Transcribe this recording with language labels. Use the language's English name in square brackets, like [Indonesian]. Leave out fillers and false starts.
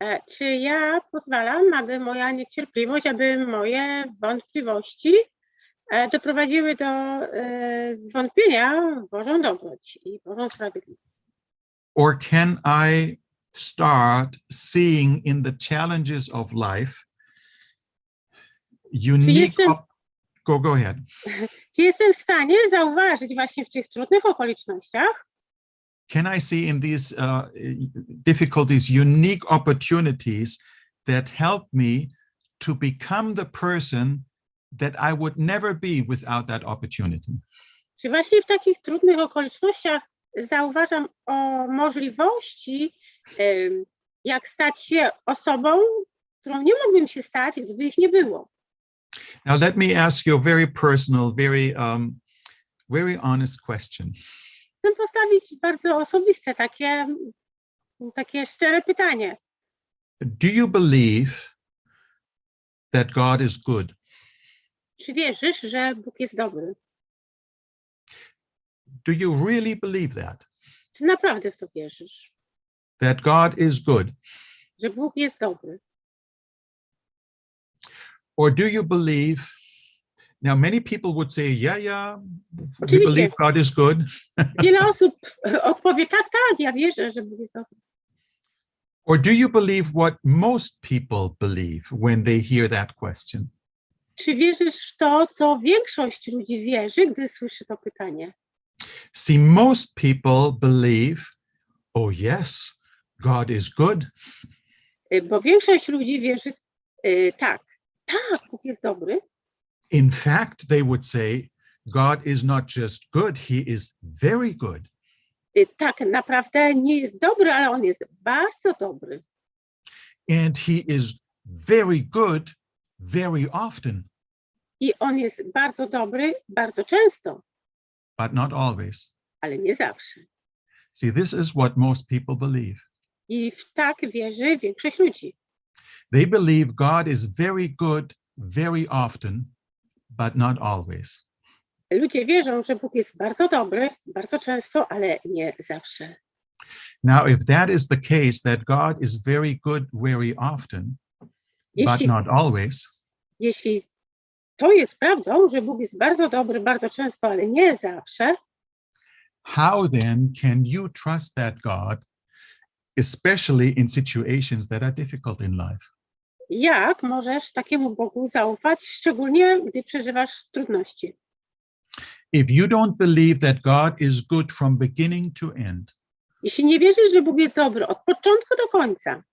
[Polish] Czy ja pozwalam, aby moja niecierpliwość, aby moje wątpliwości doprowadziły do zwątpienia w Bożą dobroć i Bożą sprawiedliwość? [English] Or can I start seeing in the challenges of life unique... Go ahead. [Polish] Czy jestem w stanie zauważyć właśnie w tych trudnych okolicznościach, [English] can I see in these difficulties unique opportunities that help me to become the person that I would never be without that opportunity? [Polish] czy właśnie w takich trudnych okolicznościach zauważam możliwości, jak stać się osobą, którą nie mógłbym się stać, gdyby ich nie było? [English] Now let me ask you a very personal, very honest question. [Polish] Chcę postawić bardzo osobiste, takie szczere pytanie. [English] Do you believe that God is good? [Polish] Czy wierzysz, że Bóg jest dobry? [English] Do you really believe that? [Polish] Czy naprawdę w to wierzysz? [English] That God is good? [Polish] Że Bóg jest dobry? [English] Or do you believe, now many people would say, yeah, we [Polish] Oczywiście. [English] believe God is good. [Polish] Wiele osób odpowie, tak, ja wierzę, że Bóg jest dobry. [English] Or do you believe what most people believe when they hear that question? [Polish] Czy wierzysz w to, co większość ludzi wierzy, gdy słyszy to pytanie? [English] See, most people believe, oh yes, God is good. [Polish] Bo większość ludzi wierzy, tak, Bóg jest dobry. [English] In fact, they would say, God is not just good, he is very good. [Polish] Tak, naprawdę nie jest dobry, ale on jest bardzo dobry. [English] And he is very good very often. [Polish] I on jest bardzo dobry bardzo często, [English] But not always. [Polish] ale nie zawsze. [English] See, this is what most people believe. [Polish] I w tak wierzy większość ludzi. [English] They believe God is very good very often, but not always. [Polish] Ludzie wierzą, że Bóg jest bardzo dobry, bardzo często, ale nie zawsze. [English] Now, if that is the case, that God is very good very often, but not always, [Polish] Jeśli to jest prawdą, że Bóg jest bardzo dobry bardzo często, ale nie zawsze, [English] how then can you trust that God, especially in situations that are difficult in life? [Polish] jak możesz takiemu Bogu zaufać, szczególnie gdy przeżywasz trudności? [English] If you don't believe that God is good from beginning to end, [Polish] Jeśli nie wierzysz, że Bóg jest dobry od początku do końca,